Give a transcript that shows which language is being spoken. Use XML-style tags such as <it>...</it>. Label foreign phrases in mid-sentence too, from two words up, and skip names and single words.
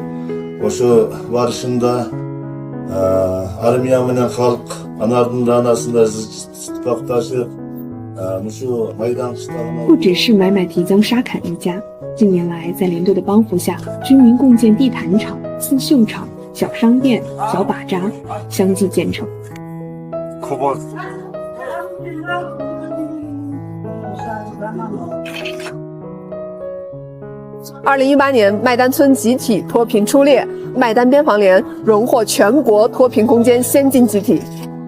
<ky>Ошо барышында армия менен халк анардын даанасында итпакташып, мушу майдан кыштагына。</ky> <zh>不只是买买提江沙坎一家，近年来在连队的帮扶下，军民共建地毯厂、刺绣厂、小商店、小把扎相继建成。 2018年，麦丹村集体脱贫出列，麦丹边防连荣获全国脱贫攻坚先进集体。</zh>